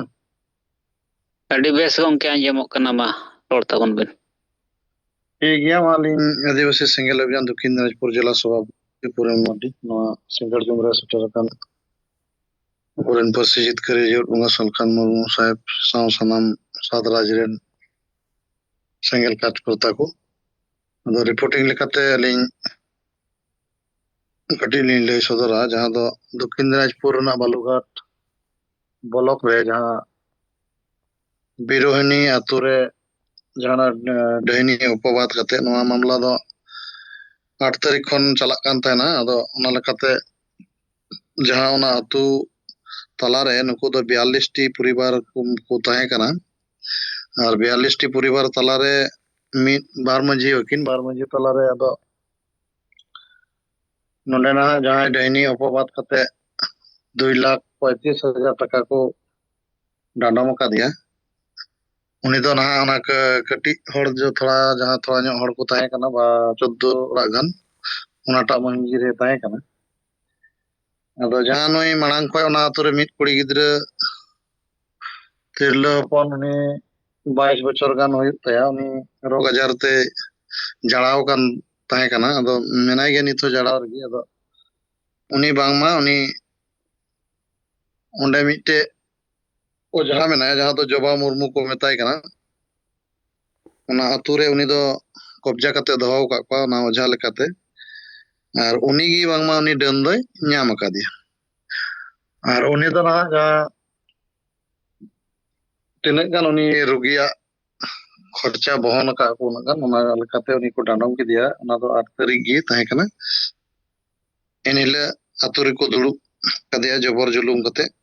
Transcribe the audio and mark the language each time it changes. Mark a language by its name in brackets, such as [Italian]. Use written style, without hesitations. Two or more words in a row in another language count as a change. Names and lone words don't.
[Santali] ᱟᱹᱰᱤ ᱵᱮᱥ ᱜᱚᱢᱠᱮ ᱟᱸᱡᱚᱢᱚᱜ ᱠᱟᱱᱟ, ᱢᱟ ᱨᱚᱲ ᱛᱟᱵᱚᱱ ᱵᱮᱱ᱾ ठीक गया मालिन आदिवासी सेंगेल अभियान दक्षिण दिनाजपुर जिला सभापति पूरन मार्डी नवा सेंगल जुमरा सेटर अकान पूरन पार्सी जितकारी जोर बंगा सलखान मुर्मू साहेब साव सनाम सादराज रेन सेंगेल कार्यकर्ता को अदो रिपोर्टिंग लेकाते अलिन कटी लिन लय सदरा जहां दो दक्षिण दिनाजपुर ना बालूघाट ब्लॉक रे जहां बिरोहिनी आतु रे जहां डहनी उपवाद करते नवा मामला दो 8 तारीख खन चलाक कान तहना अदो ओना लेकाते जहां ओना आतु तलारे नुकु दो 42 टी परिवार को तहे कना और 42 टी परिवार तलारे मिद बार मंझी हकिन बार मंझी तलारे अदो नोंडे ना जहां डहनी उपवाद करते 2,35,000 टका को डांडम का दिया उनी दो ना ओना कटी हड़ जो थोड़ा जहां थोड़ा ᱧᱚᱜ हड़ को तहे कना बा 14 ओड़ा गान ओनाटा मंझी रे तहे कना अदो जहां नई मांग खय ओना आतु रे मिद कुड़ी गिद्रा तिरला हपन उनी 22 बछर गान हुई तया उनी रोग आजार ते जड़ाव कान तहे कना अदो मेनाय गे नितो जड़ाव रगी अदो उनी बांगमा उनी ओंडे मिटे ओ जहां मेनाय जहां तो जोबा मुर्मू को मेताय कना ओना आतु रे उनी दो कब्जा कते दोहो का को ना ओझा लेकाते और उनी गी बांगमा उनी डन दोय ᱧᱟᱢ अकादिया और उनी दो ना जहां तिनक गान उनी रोगिया खर्चा बहन का को उनक गान ओना लेकाते उनी को डांडम के दिया ओना दो 8 तारीख गी तहे कना एनिले आतु रे को दुड़ुब कदिया जबर जुलुम कते